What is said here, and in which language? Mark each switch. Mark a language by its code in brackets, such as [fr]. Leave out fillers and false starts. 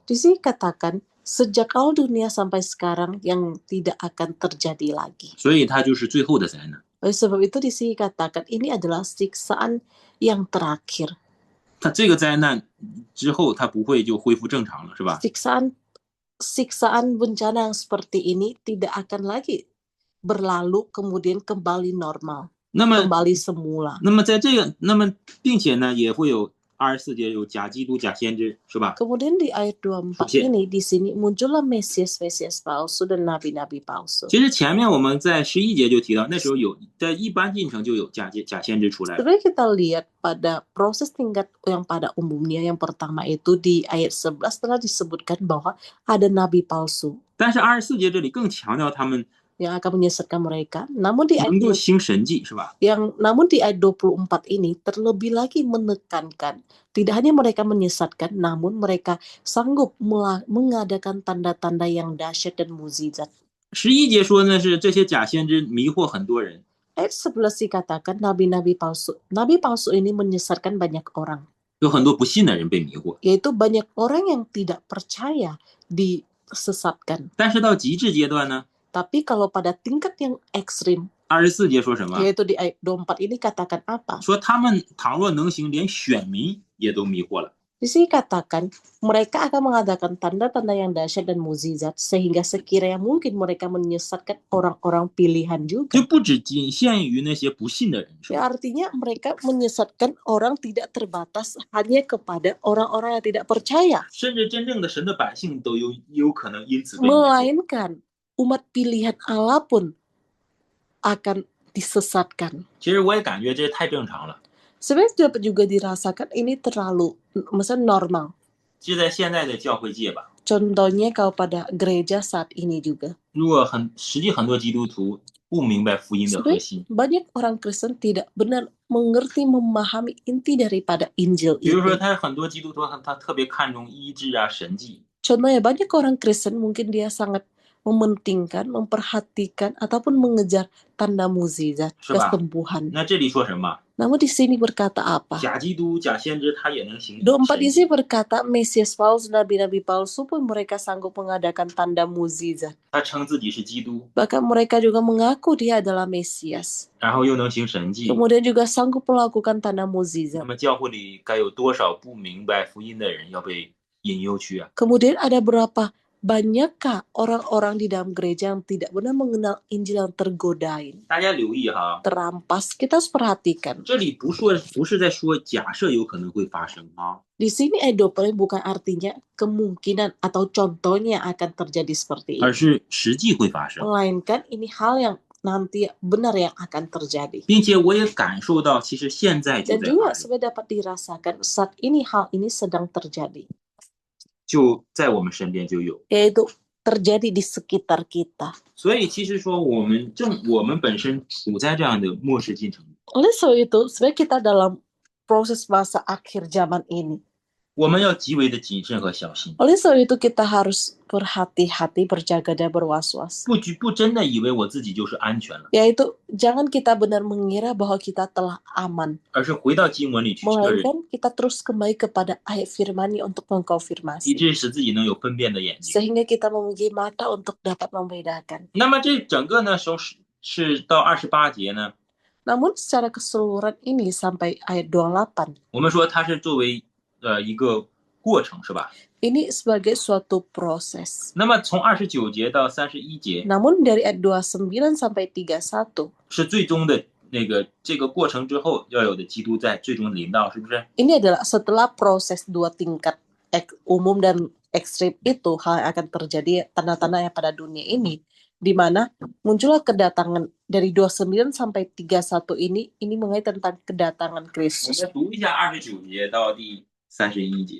[id] Di sini katakan sejak awal dunia sampai sekarang yang tidak akan terjadi lagi. [zh] 所以它就是最后的灾难。 [id] Oleh sebab itu di sini katakan ini adalah siksaan yang terakhir. [zh] 它这个灾难之后，它不会就恢复正常了，是吧？ [id] Siksaan bencana yang seperti ini tidak akan lagi berlalu kemudian kembali normal, [zh] 那么 [id] kembali semula. [zh] 那么在这个，那么并且呢，也会有24节有假基督、假先知，是吧？ [id] Kemudian di ayat 24 ini di sini muncullah Mesias palsu dan nabi-nabi palsu. [zh] 其实前面我们在11节就提到，那时候有在一般进程就有假先知出来。 [id] Sebenarnya kita lihat pada proses tingkat yang pada umumnya yang pertama itu di ayat 11 telah disebutkan bahwa ada nabi palsu [zh] 但是24节这里更强调他们 [id] yang akan menyesatkan mereka. Namun di [zh] 能够行神迹，是吧？ [id] namun di ayat 24 ini terlebih lagi menekankan tidak hanya mereka menyesatkan, namun mereka sanggup mengadakan tanda-tanda yang dahsyat dan mukjizat. [zh] 11节说呢是这些假先知迷惑很多人， [id] Ayat 11 dikatakan nabi-nabi palsu. Nabi palsu ini menyesatkan banyak orang. [zh] 有很多不信的人被迷惑。 [id] Yaitu banyak orang yang tidak percaya disesatkan. [zh] 但是到极致阶段呢， [id] Tapi kalau pada tingkat yang ekstrim, [zh] 24节说什么？ [id] yaitu di ayat 24 ini katakan apa? [zh] 说他们倘若能行，连选民也都迷惑了。 [id] Di sini katakan, mereka akan mengadakan tanda-tanda yang dahsyat dan mukjizat sehingga sekiranya mungkin mereka menyesatkan orang-orang pilihan [zh] 就 [id] juga. [zh] 不只仅限于那些不信的人，是 [id] Ya [zh] 吧？ [id] artinya mereka menyesatkan orang tidak terbatas hanya kepada orang-orang yang tidak percaya, [zh] 甚至真正的神的百姓都有可能因此被迷惑。 [id] melainkan umat pilihan Allah pun akan disesatkan. [zh] 其实我也感觉这太正常了， [id] Sebenarnya dapat juga dirasakan ini terlalu, maksudnya normal. [zh] 就在现在的教会界吧。 [id] Contohnya kalau pada gereja saat ini juga. [zh] 如果实际很多基督徒不明白福音的核 [id] Sebenarnya [zh] 心， [id] banyak orang Kristen tidak benar mengerti, memahami inti daripada Injil [zh] 比如说 [id] itu. [zh] 他很多基督徒他特别看重医治啊、神迹， [id] Contohnya banyak orang Kristen mungkin dia sangat mementingkan, memperhatikan ataupun mengejar tanda mukjizat, [zh] 是吧？ [id] kesembuhan. [zh] 那这里说什么？ [id] Namun di sini berkata apa? [zh] 假基督、假先知他也能行 [id] 24 [zh] 神 [id] isi [zh] 迹， [id] berkata Mesias palsu, nabi-nabi palsu pun mereka sanggup mengadakan tanda mukjizat. [zh] 他称自己是基督， [id] Bahkan mereka juga mengaku dia adalah Mesias. [zh] 然后又能行神迹。 [id] Kemudian juga sanggup melakukan tanda mukjizat. [zh] 么教会里该有多少不明白福音的人要被引诱去啊？ [id] Kemudian ada berapa banyakkah orang-orang di dalam gereja yang tidak benar mengenal Injil yang tergodain, [zh] 大家留意哈， [id] terampas? Kita harus perhatikan. [zh] 这里不是在说假设有可能会发生啊， [id] Di sini ayat 20 bukan artinya kemungkinan atau contohnya akan terjadi seperti [zh] 而 [id] ini. [zh] 是实际会发生， [id] Melainkan ini hal yang nanti benar yang akan terjadi. [zh] 并且我也感受到，其实现在就 [id] Dan [zh] 在 [id] juga [zh] 发生， [id] sebenarnya dapat dirasakan saat ini hal ini sedang terjadi. [zh] 就在我们身边就有。 [id] Yaitu terjadi di sekitar kita. [zh] 所以其实说我们本身处在这样的末世进程， [id] Oleh sebab itu, sebenarnya kita dalam proses masa akhir zaman ini. [zh] 我们要极为的谨慎和小心， [id] Oleh sebab itu kita harus berhati-hati, berjaga dan berwas-was. [zh] 不真的以为我自己就是安全了， [id] Yaitu jangan kita benar mengira bahwa kita telah aman. [zh] 而是回到经文里去确认， [id] Melainkan kita terus kembali kepada ayat firman-Nya untuk [zh] 以 [id] mengkonfirmasi. [zh] 致使自己能有分辨的眼睛。 [id] Sehingga kita memiliki mata untuk dapat membedakan. [zh] 那么这整个呢是到28节呢， [id] Namun secara keseluruhan ini sampai ayat 28, [zh] 我们说它是作为一个过程是吧？ [id] ini sebagai suatu proses. [zh] 那么从29节到31节 [id] Namun dari ayat 29 sampai 31, [zh] 是最终的这个过程之后要有的基督在最终临到，是不是？ [id] ini adalah setelah proses dua tingkat umum dan ekstrim itu, hal yang akan terjadi tanda-tanda yang pada dunia ini, di mana muncullah kedatangan dari 29 sampai 31 ini mengenai tentang kedatangan [zh] 我 [id] Kristus. [zh] 们读一下29节到第31节。